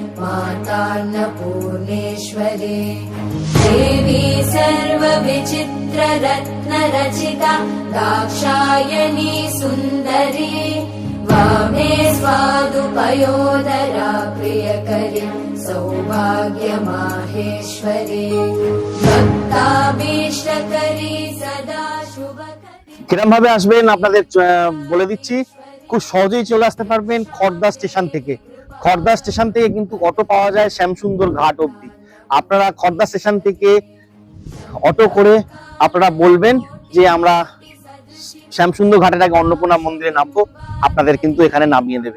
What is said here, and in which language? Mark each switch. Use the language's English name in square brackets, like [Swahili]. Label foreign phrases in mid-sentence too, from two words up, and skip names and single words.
[Sanskrit] मातान्नपूर्णेश्वरी देवी सर्वविचित्र रत्न रचिता दाक्षायणी सुन्दरी वामे मे स्वादुपयोदरा प्रियकरी सौभाग्यमाहेश्वरी भक्ताभीष्टकरी सदा शुभकरी। [Bangla] কিরম ভাবে আসবেন আপনাদের বলে দিচ্ছি, খুব সহজেই চলে আসতে পারবেন খড়দা স্টেশন থেকে। খড়দা স্টেশন থেকে কিন্তু অটো পাওয়া যায় শ্যামসুন্দর ঘাট অবধি। আপনারা খড়দা স্টেশন থেকে অটো করে আপনারা বলবেন যে আমরা শ্যামসুন্দর ঘাটের আগে অন্নপূর্ণা মন্দিরে নামবো, আপনাদের কিন্তু এখানে নামিয়ে দেবে।